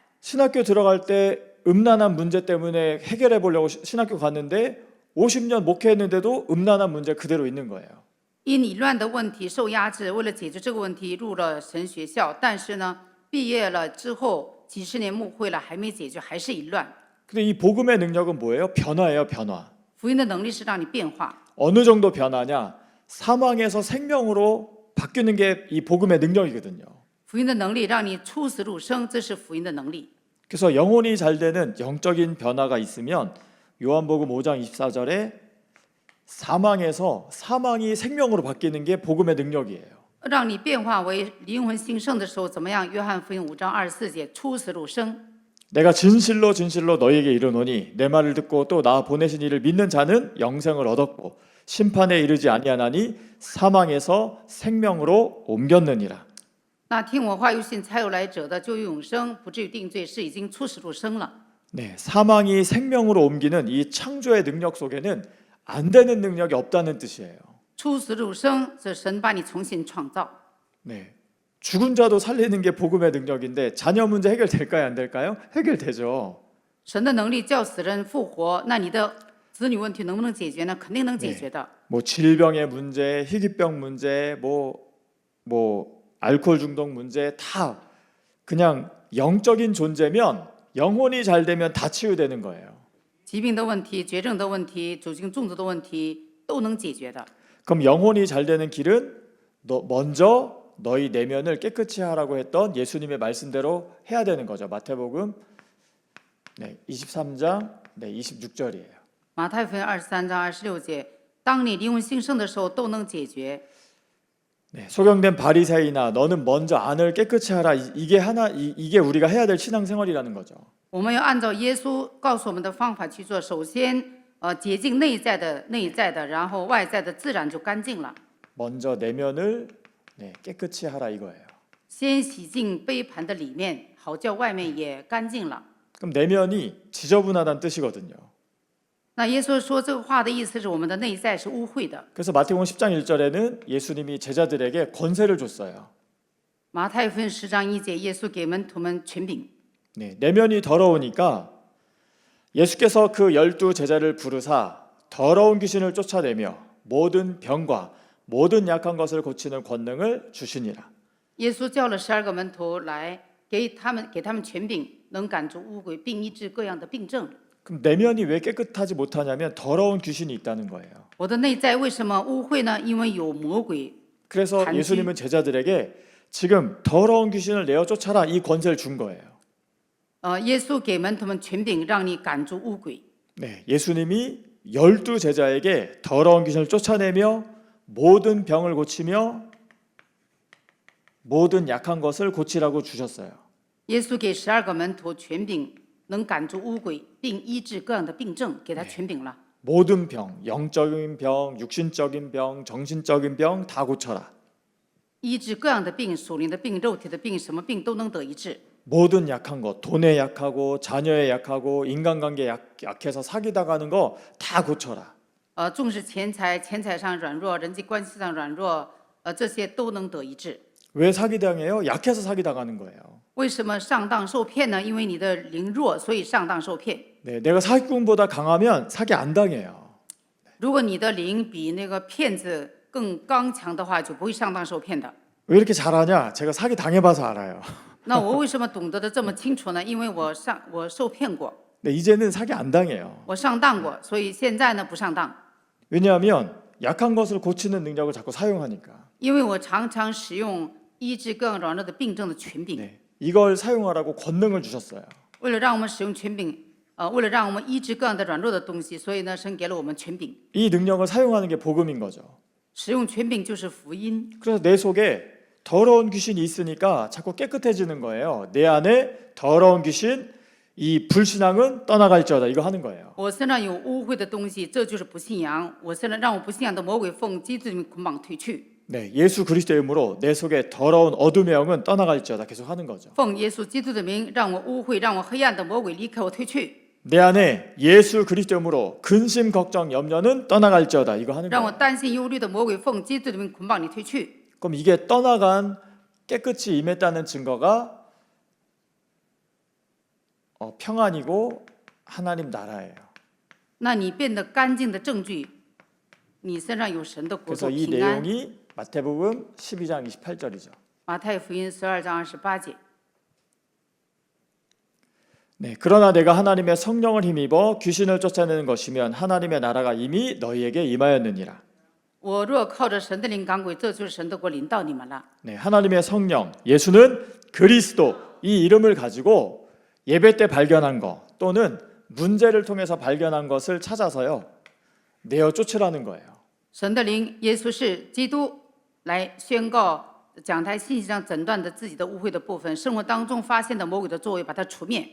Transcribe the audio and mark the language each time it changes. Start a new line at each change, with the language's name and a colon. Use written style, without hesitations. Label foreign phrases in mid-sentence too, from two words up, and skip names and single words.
Korean: 신학교 들어갈 때 음란한 문제 때문에 해결해 보려고 신학교 갔는데 50년 목회했는데도 음란한 문제 그대로 있는 거예요.
Chinese: 因你乱的问题受压制，为了解决这个问题入了神学校，但是呢，毕业了之后几十年牧会了，还没解决，还是一乱。
Korean: 근데 이 복음의 능력은 뭐예요? 변화예요, 변화.
Chinese: 福音的能力是让你变化，
Korean: 어느 정도 변화냐? 사망에서 생명으로 바뀌는 게 이 복음의 능력이거든요.
Chinese: 福音的能力让你出死入生，这是福音的能力。
Korean: 그래서 영혼이 잘 되는 영적인 변화가 있으면 요한복음 5장 24절에 사망에서 사망이 생명으로 바뀌는 게 복음의 능력이에요.
Chinese: 让你变化为灵魂兴盛的时候，怎么样？约翰福音5章24节，出死入生。
Korean: 내가 진실로 진실로 너희에게 이르노니 내 말을 듣고 또 나 보내신 이를 믿는 자는 영생을 얻었고 심판에 이르지 아니하나니 사망에서 생명으로 옮겼느니라.
Chinese: 那听我话又信差有来者的，就有永生，不至于定罪，是已经出死入生了。
Korean: 네, 사망이 생명으로 옮기는 이 창조의 능력 속에는 안 되는 능력이 없다는 뜻이에요.
Chinese: 出死入生，这神把你重新创造。
Korean: 네, 죽은 자도 살리는 게 복음의 능력인데 자녀 문제 해결될까요? 안 될까요? 해결되죠.
Chinese: 神的能力叫死人复活，那你的子女问题能不能解决呢？肯定能解决的。
Korean: 뭐 질병의 문제, 희귀병 문제, 뭐 알코올 중독 문제 다 그냥 영적인 존재면 영혼이 잘 되면 다 치유되는 거예요.
Chinese: 疾病的问题、绝症的问题、酒精中毒的问题都能解决的。
Korean: 그럼 영혼이 잘 되는 길은 먼저 너희 내면을 깨끗이 하라고 했던 예수님의 말씀대로 해야 되는 거죠. 마태복음 23장 26절이에요.
Chinese: 马太福音23章26节，当你灵魂兴盛的时候，都能解决。
Korean: 네, 소경된 바리새인아 너는 먼저 안을 깨끗이 하라. 이게 우리가 해야 될 신앙생활이라는 거죠.
Chinese: 我们要按照耶稣告诉我们的方法去做。首先，洁净内在的，然后外在的自然就干净了。
Korean: 먼저 내면을 깨끗이 하라 이거예요.
Chinese: 先洗净杯盘的里面，好叫外面也干净了。
Korean: 그럼 내면이 지저분하다는 뜻이거든요.
Chinese: 那耶稣说这个话的意思是我们的内在是污秽的。
Korean: 그래서 마태복음 10장 1절에는 예수님이 제자들에게 권세를 줬어요.
Chinese: 马太福音10章1节，耶稣给门徒们权柄。
Korean: 네, 내면이 더러우니까 예수께서 그 12 제자를 부르사 더러운 귀신을 쫓아내며 모든 병과 모든 약한 것을 고치는 권능을 주시니라.
Chinese: 耶稣叫了12个门徒来，给他们权柄，能赶逐污鬼，并医治各样的病症。
Korean: 그럼 내면이 왜 깨끗하지 못하냐면 더러운 귀신이 있다는 거예요.
Chinese: 我的内在为什么污秽呢？因为有魔鬼
Korean: 그래서 단지- 예수님은 제자들에게 지금 더러운 귀신을 내어 쫓아라 이 권세를 준 거예요.
Chinese: 耶稣给门徒们权柄，让你赶逐污鬼。
Korean: 네, 예수님이 12 제자에게 더러운 귀신을 쫓아내며 모든 병을 고치며 모든 약한 것을 고치라고 주셨어요.
Chinese: 耶稣给12个门徒权柄，能赶逐污鬼，并医治各样的病症，给他权柄了。
Korean: 모든 병, 영적인 병, 육신적인 병, 정신적인 병 다 고쳐라.
Chinese: 医治各样的病，属灵的病、肉体的病，什么病都能得医治。
Korean: 모든 약한 것, 돈에 약하고 자녀에 약하고 인간관계에 약해서 사기당하는 거 다 고쳐라.
Chinese: 重视钱财，钱财上软弱，人际关系上软弱，这些都能得医治。
Korean: 왜 사기당해요? 약해서 사기당하는 거예요.
Chinese: 为什么上当受骗呢？因为你的灵弱，所以上当受骗。
Korean: 네, 내가 사기꾼보다 강하면 사기 안 당해요.
Chinese: 如果你的灵比那个骗子更刚强的话，就不会上当受骗的。
Korean: 왜 이렇게 잘하냐? 제가 사기 당해봐서 알아요.
Chinese: 那我为什么懂得的这么清楚呢？因为我受骗过，
Korean: 네, 이제는 사기 안 당해요.
Chinese: 我上当过，所以现在呢不上当。
Korean: 왜냐하면 약한 것을 고치는 능력을 자꾸 사용하니까.
Chinese: 因为我常常使用医治各样软弱的病症的权柄，
Korean: 네, 이걸 사용하라고 권능을 주셨어요.
Chinese: 为了让我们使用权柄，为了让我们医治各样的软弱的东西，所以呢，神给了我们权柄。
Korean: 이 능력을 사용하는 게 복음인 거죠.
Chinese: 使用权柄就是福音。
Korean: 그래서 내 속에 더러운 귀신이 있으니까 자꾸 깨끗해지는 거예요. 내 안에 더러운 귀신, 이 불신앙은 떠나갈지어다 이거 하는 거예요.
Chinese: 我身上有污秽的东西，这就是不信仰。我身上让我不信仰的魔鬼奉基督的名捆绑退去。
Korean: 네, 예수 그리스도의 이름으로 내 속에 더러운 어둠의 영은 떠나갈지어다 계속 하는 거죠.
Chinese: 奉耶稣基督的名，让我污秽、让我黑暗的魔鬼离开我退去，
Korean: 내 안에 예수 그리스도의 이름으로 근심, 걱정, 염려는 떠나갈지어다 이거 하는
Chinese: 让我
Korean: 거예요.
Chinese: 担心、忧虑的魔鬼奉基督的名捆绑你退去。
Korean: 그럼 이게 떠나간 깨끗이 임했다는 증거가 평안이고 하나님 나라예요.
Chinese: 那你变得干净的证据，你身上有神的国
Korean: 그래서
Chinese: 度
Korean: 이
Chinese: 平安。
Korean: 내용이 마태복음 12장 28절이죠.
Chinese: 马太福音12章28节。
Korean: 네, 그러나 내가 하나님의 성령을 힘입어 귀신을 쫓아내는 것이면 하나님의 나라가 이미 너희에게 임하였느니라.
Chinese: 我若靠着神的灵赶鬼，这就是神的国临到你们了。
Korean: 네, 하나님의 성령, 예수는 그리스도 이 이름을 가지고 예배 때 발견한 거 또는 문제를 통해서 발견한 것을 찾아서요 내어 쫓으라는 거예요.
Chinese: 神的灵，耶稣是基督，来宣告讲台信息上诊断的自己的污秽的部分，生活当中发现的魔鬼的作为，把它除灭。